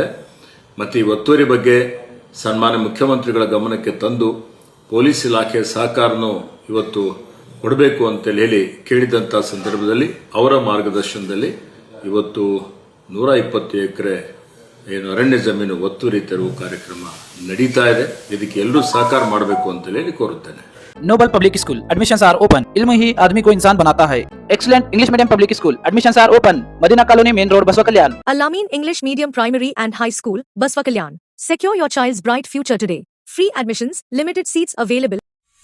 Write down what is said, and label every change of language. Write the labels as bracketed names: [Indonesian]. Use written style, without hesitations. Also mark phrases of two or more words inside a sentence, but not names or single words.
[Kannada] ಮತ್ತು ಈ ಒತ್ತುವರಿ ಬಗ್ಗೆ ಸನ್ಮಾನ್ಯ ಮುಖ್ಯಮಂತ್ರಿಗಳ ಗಮನಕ್ಕೆ ತಂದು ಪೊಲೀಸ್ ಇಲಾಖೆಯ ಸಹಕಾರನೂ ಇವತ್ತು ಕೊಡಬೇಕು ಅಂತ ಹೇಳಿ ಕೇಳಿದಂಥ ಸಂದರ್ಭದಲ್ಲಿ ಅವರ ಮಾರ್ಗದರ್ಶನದಲ್ಲಿ ಇವತ್ತು 120 ಎಕರೆ ಏನು ಅರಣ್ಯ ಜಮೀನು ಒತ್ತುವರಿ ತೆರವು ಕಾರ್ಯಕ್ರಮ ನಡೀತಾ ಇದೆ. ಇದಕ್ಕೆ ಎಲ್ಲರೂ ಸಹಕಾರ ಮಾಡಬೇಕು ಅಂತ ಹೇಳಿ ಕೋರುತ್ತೇನೆ. [Hindi] नोबल पब्लिक स्कूल, [English] admissions are open. [Hindi] इल्म ही आदमी को इंसान बनाता है. [English] Excellent English Medium Public School, admissions are open. Madina Colony, Main Road, Basava Kalyan. Al-Amin English Medium Primary and High School, Baswa Kalyan. Secure your child's bright future today. Free admissions, limited seats available.